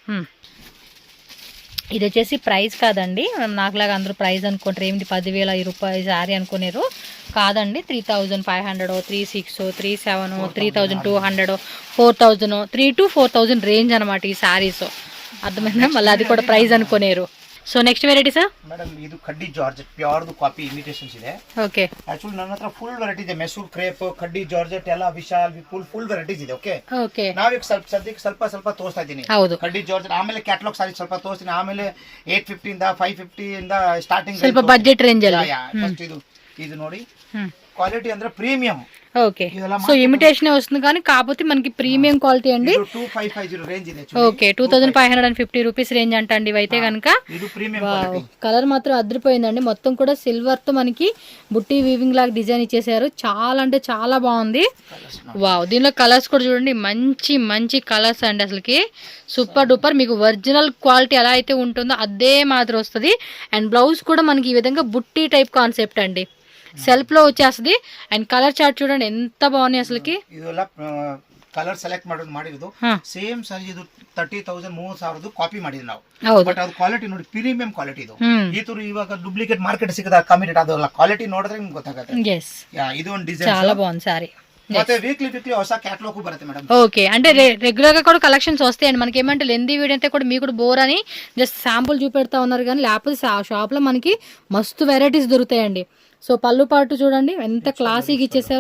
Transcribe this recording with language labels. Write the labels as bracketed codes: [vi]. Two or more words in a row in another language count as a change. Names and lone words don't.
[te] ఇది వచ్చేసి ప్రైస్ కాదండి, నాకులాగా అందరూ ప్రైస్ అనుకుంటారు, ఏమిటి 10,000 రూపాయలు శారీ అనుకునేరు. కాదండి, 3500, 3600, 3700, 3200, 4000, 3,000 to 4,000 రేంజ్ అనమాట ఈ శారీస్. అర్థమైందా? మళ్ళీ అది కూడా ప్రైస్ అనుకునేరు. [en] so next variety sir [kn] ಮೇಡಂ, ಇದು ಕಡ್ಡಿ ಜಾರ್ಜೆಟ್ [en] pure copy imitations [kn] ಇದೆ. ಓಕೆ, ಆಕ್ಚುಲಿ ನನ್ನ ಹತ್ರ [en] full variety [kn] ಇದೆ. ಮೆಸೂರ್ ಕ್ರೇಪ್, ಕಡ್ಡಿ ಜಾರ್ಜೆಟ್ ಎಲ್ಲ ವಿಶಾಲ್ ವಿಪುಲ್ [en] full varieties [kn] ಇದೆ. ಓಕೆ, ಓಕೆ, ನಾವೀಗ ಸದ್ಯಕ್ಕೆ ಸ್ವಲ್ಪ ತೋರಿಸ್ತಾ ಇದ್ದೀನಿ. ಹೌದು, ಕಡ್ಡಿ ಜಾರ್ಜೆಟ್, ಆಮೇಲೆ [en] catalog saree [kn] ಸ್ವಲ್ಪ ತೋರಿಸ್ತೀನಿ, ಆಮೇಲೆ 850 ಇಂದ 550 ಇಂದ ಸ್ಟಾರ್ಟಿಂಗ್ ಸ್ವಲ್ಪ [en] budget range [kn] ಅಲ್ಲಿ. ಫಸ್ಟ್ ಇದು ನೋಡಿ, ಕ್ವಾಲಿಟಿ ಅಂದ್ರೆ ಪ್ರೀಮಿಯಂ. [te] ఓకే, సో ఇమిటేషన్ వస్తుంది కానీ కాకపోతే మనకి [en] premium quality [te] అండి. [kn] 2550 రేంజ్ ಇದೆ. [te] ఓకే, 2550 [en] rupees range [te] అంట అండి ఇవైతే కనుక. ఇది [en] premium quality. [te] కలర్ మాత్రం అదిరిపోయిందండి, మొత్తం కూడా సిల్వర్ తో మనకి బుట్టి వీవింగ్ లాగా డిజైన్ ఇచ్చేసారు. చాలా అంటే చాలా బాగుంది. వావ్, దీనిలో కలర్స్ కూడా చూడండి, మంచి కలర్స్ అండి, అసలుకి [en] super duper. [te] మీకు [en] original quality [te] ఎలా అయితే ఉంటుందో అదే మాదిరి వస్తుంది. అండ్ బ్లౌజ్ కూడా మనకి ఈ విధంగా బుట్టి టైప్ కాన్సెప్ట్ అండి, సెల్ఫ్ లో వచ్చేస్తుంది. అండ్ [en] color chart [te] చూడండి ఎంత బాగున్నాయి అసలుకి. [kn] ಇದೆಲ್ಲ [en] color select [kn] ಮಾಡಿರೋದು [en] same saree. [kn] ಇದು 30,000 30,000 ಕಾಪಿ ಮಾಡಿದ್ವಿ ನಾವು, ಬಟ್ ಅದು ಕ್ವಾಲಿಟಿ ನೋಡಿ [en] premium quality. [kn] ಇದು ಈ ತರ ಇವಾಗ [en] duplicate market [kn] ಸಿಗದ ಕಮ್ಮಿ ರೇಟ್, ಅದಲ್ಲ ಕ್ವಾಲಿಟಿ ನೋಡಿದ್ರೆ ನಿಮ್ಗೆ ಗೊತ್ತಾಗುತ್ತೆ. ಇದು ಒಂದು ಡಿಸೈನ್ [te] చాలా బాగుంది సారీ. [kn] ಮತ್ತೆ వీక్లీ ಹೊಸ క్యాటలాగ్ బರುತ್ತೆ మేడం. [te] ఓకే, అంటే రెగ్యులర్ గా కూడా కలెక్షన్స్ వస్తాయండి మనకి. ఏమంటే [en] lengthy video [te] అయితే కూడా మీకు కూడా బోర్ అని [en] just sample [te] చూపెడతా ఉన్నారు, కానీ లేకపోతే షాప్ లో మనకి మస్తు వెరైటీస్ దొరుకుతాయండి. సో పళ్ళు పాటు చూడండి ఎంత క్లాసీగా ఇచ్చేసారో.